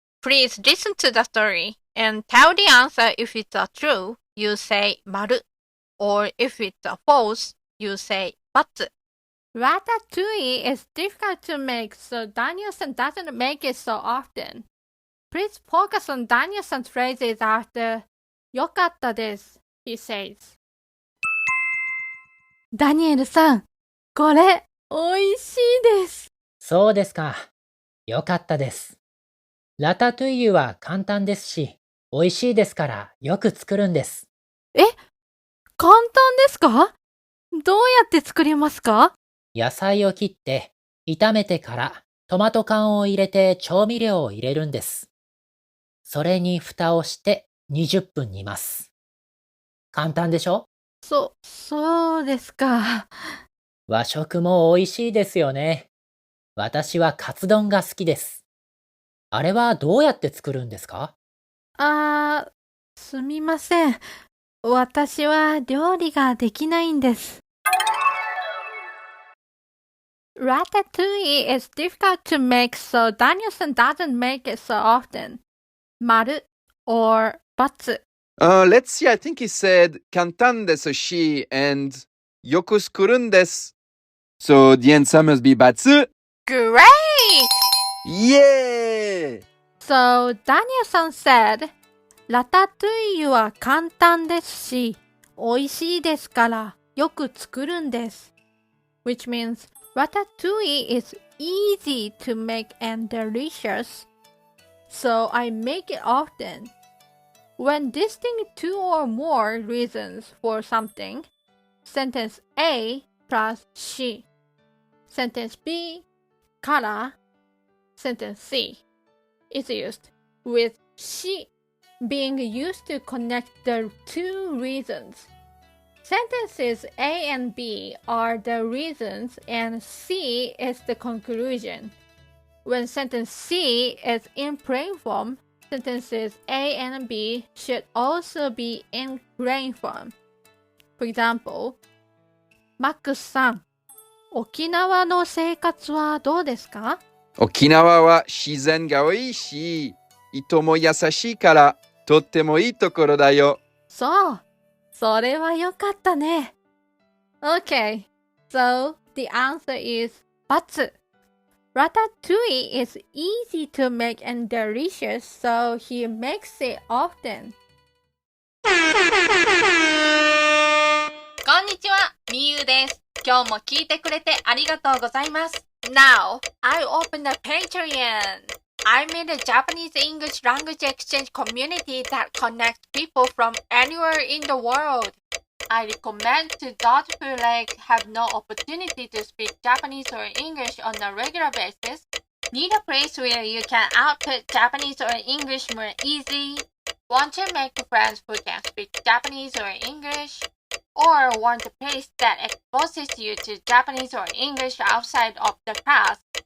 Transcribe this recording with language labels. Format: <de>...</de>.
<en>Please listen to the story and tell the answer. If it's a true, you say 丸 or if it's a false, you say ×. Ratatouille is difficult to make, so Danielson doesn't make it so often. Please focus on Danielson's phrases after</en> <ja>よかったです</ja> <en>he says.</en> <ja>ダニエルさん、これ、おいしいです。そうですか。よかったです。ラタトゥイユは簡単ですし、美味しいですからよく作るんです。簡単ですか？どうやって作りますか？野菜を切って、炒めてからトマト缶を入れて調味料を入れるんです。それに蓋をして20分煮ます。簡単でしょ？そうですか。和食も美味しいですよね。私はカツ丼が好きです。あれはどうやって作るんですか？すみません。私は料理ができないんです。</ja> <en>Ratatouille is difficult to make, so Danielson doesn't make it so often. 丸 or ×. Let's see. I think he said</en> <ja>簡単ですし</ja> <en>and</en> <ja>よく作るんです。</ja> <en>So the answer must be ×. Great! Yeah! So Danielson said,</en> <ja>ラタトゥイユは簡単ですし、美味しいですからよく作るんです。</ja> <en>Which means Ratatouille is easy to make and delicious, so I make it often. When listing 2 or more reasons for something, sentence A plus し、sentence B から、sentence C is used with し being used to connect the 2 reasons. Sentences A and B are the reasons and C is the conclusion. When sentence C is in plain form, sentences A and B should also be in plain form. For example,</en> <ja>マックスさん、沖縄の生活はどうですか？沖縄は自然が多いし、人も優しいからとってもいいところだよ。そう、それはよかったね。</ja> <en>Okay, so the answer is ×. Ratatouille is easy to make and delicious, so he makes it often.</en> <ja>こんにちは、みゆです。今日も聞いてくれてありがとうございます。</ja> <en>Now, I open a Patreon. I made a Japanese English language exchange community that connects people from anywhere in the world. I recommend to those who have no opportunity to speak Japanese or English on a regular basis, need a place where you can output Japanese or English more easily, want to make friends who can speak Japanese or English, or want a place that exposes you to Japanese or English outside of the class.</en>